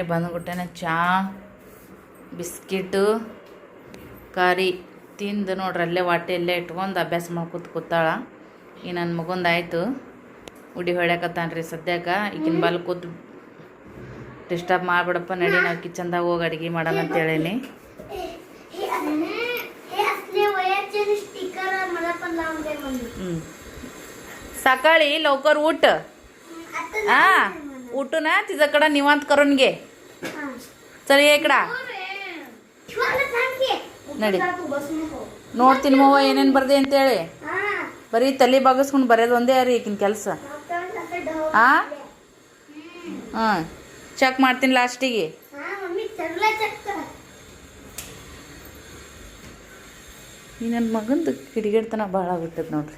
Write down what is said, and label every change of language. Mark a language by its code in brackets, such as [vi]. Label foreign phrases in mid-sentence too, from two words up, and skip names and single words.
[kn] ಬಂದ್ಬಿಟ್ಟೇನೆ ಚಹಾ ಬಿಸ್ಕಿಟು ಕಾರಿ ತಿಂದು ನೋಡ್ರಿ, ಅಲ್ಲೇ ವಾಟೆಯಲ್ಲೇ ಇಟ್ಕೊಂಡು ಅಭ್ಯಾಸ ಮಾಡ್ಕೊತ ಕೂತಾಳ. ಈ ನನ್ನ ಮಗೊಂದಾಯ್ತು, ಉಡಿ ಹೊಡ್ಯಾಕತ್ತಾನ್ರಿ ಸದ್ಯಕ್ಕೆ. ಈಗಿನ ಬಾಲ್ ಕೂತು ಡಿಸ್ಟರ್ಬ್ ಮಾಡಿಬಿಡಪ್ಪ, ನಡಿ ನಾವು ಕಿಚನ್ದಾಗ ಹೋಗಿ ಅಡುಗೆ ಮಾಡೋಣ ಅಂತ ಹೇಳೀನಿ. [mr] सकाळी लवकर उठ. उठू ना तिच्याकडं निवांत करून घे. चल ये इकडा [kn] ನಡಿ ನೋಡ್ತೀನಿ ಮವ್ವ ಏನೇನು ಬರ್ದೆ ಅಂತೇಳಿ. ಬರೀ ತಲೆ ಬಾಗಿಸ್ಕೊಂಡು ಬರೆಯೋದು ಒಂದೇ ರೀ ಈಗಿನ ಕೆಲಸ. ಹಾಂ ಹಾಂ ಚೆಕ್ ಮಾಡ್ತೀನಿ ಲಾಸ್ಟಿಗೆ. ಈ ನನ್ನ ಮಗಂದು ಕಿಡಿಗೇಡ್ತನ ಭಾಳ ಆಗ್ಬಿಟ್ಟದ ನೋಡ್ರಿ.